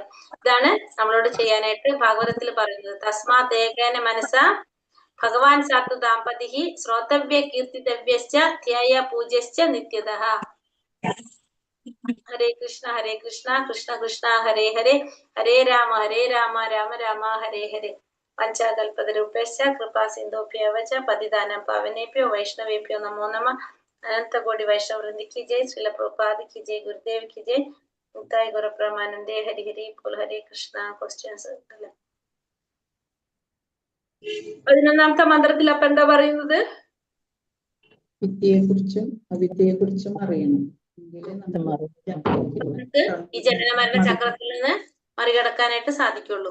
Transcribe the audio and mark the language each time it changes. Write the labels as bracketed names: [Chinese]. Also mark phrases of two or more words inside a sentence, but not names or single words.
[Malayalam] ഇതാണ് നമ്മളോട് ചെയ്യാനായിട്ട് ഭാഗവതത്തിൽ പറയുന്നത്. [Sanskrit] തസ്മാത് ഏകേന മനസാ ഭഗവാൻ സാത്വതാം പതിഹി ശ്രോതവ്യ കീർത്തിതവ്യശ്ച ധ്യേയ പൂജ്യശ്ച നിത്യതഃ. ഹരേ കൃഷ്ണ കൃഷ്ണ കൃഷ്ണ ഹരേ ഹരേ ഹരേ രാമ രാമ രാമ ഹരേ ഹരേ പഞ്ചാകൽപതരൂപേശ്ച കൃപാ സിന്ധുഭ്യോ വച പതിതാനം പാവനേഭ്യോ വൈഷ്ണവേഭ്യോ നമോ നമഃ [Hindi] अनंत कोटि वैष्णव वृंद की जय, श्रील प्रभुपाद की जय, गुरुदेव की जय, मुक्ताय गुरु ब्रह्मानंदे हरि हरि बोल हरे कृष्ण. [Malayalam] ക്വസ്റ്റ്യൻസ് അല്ലേ? 11ാമത്തെ മന്ത്രത്തിൽ അപ്പൊ എന്താ പറയുന്നത്? വിദ്യയെക്കുറിച്ചും അവിദ്യയെക്കുറിച്ചും അറിയണം. ഈ ജനന മരണ ചക്രത്തിൽ നിന്ന് മറികടക്കാനായിട്ട് സാധിക്കുള്ളൂ.